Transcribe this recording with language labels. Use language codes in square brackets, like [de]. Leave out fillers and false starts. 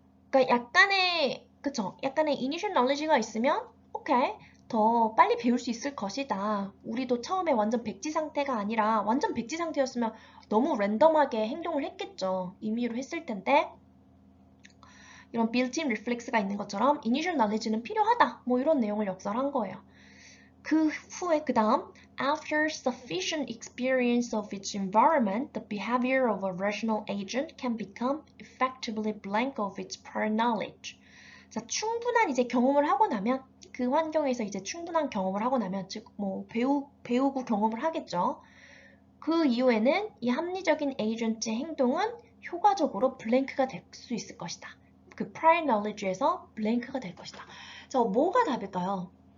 [ko] 그러니까 약간의 그쵸? 약간의 initial knowledge가 있으면 오케이 더 빨리 배울 수 있을 것이다. 우리도 처음에 완전 백지 상태가 아니라 완전 백지 상태였으면 너무 랜덤하게 행동을 했겠죠. 임의로 했을 텐데 이런 built-in reflex가 있는 것처럼 initial knowledge는 필요하다. 뭐 이런 내용을 역설한 거예요. 그 후에 그 다음 [en] After sufficient experience of its environment, the behavior of a rational agent can become effectively blank of its prior knowledge. [ko] 자, 충분한 이제 경험을 하고 나면 그 환경에서 이제 충분한 경험을 하고 나면 즉 뭐 배우고 경험을 하겠죠. 그 이후에는 이 합리적인 에이전트의 행동은 효과적으로 블랭크가 될 수 있을 것이다. 그 prior knowledge에서 블랭크가 될 것이다. 저 뭐가 답일까요?